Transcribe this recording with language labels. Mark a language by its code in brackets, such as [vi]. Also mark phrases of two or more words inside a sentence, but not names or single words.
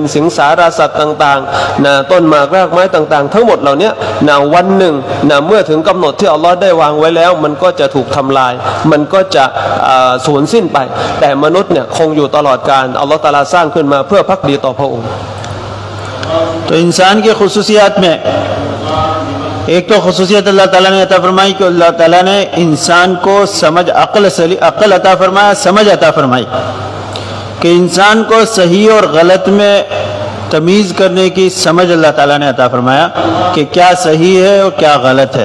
[th] สารสัตว์ต่างๆนะต้นหมากรากไม้ต่างๆทั้งหมดเหล่านี้นะวันหนึ่งนะเมื่อถึงกำหนดที่อัลลอฮ์ได้วางไว้แล้วมันก็จะถูกทำลายมันก็จะสูญสิ้นไปแต่มนุษย์เนี่ยคงอยู่ตลอดกาลอัลลอฮ์ตะอาลาสร้างขึ้นมาเพื่อภักดีต่อพระองค์ [hi] तो इंसान के खुसूसियात में एक तो खुसूसियत अल्लाह ताला ने अता फरमाई कि अल्लाह ताला ने इंसान को समझ अक्ल अता फरमाया, समझ अता फरमाई कि इंसान को सही और गलत में तमीज़ करने की समझ अल्लाह ताला ने अता फरमाया कि क्या सही है और क्या गलत है।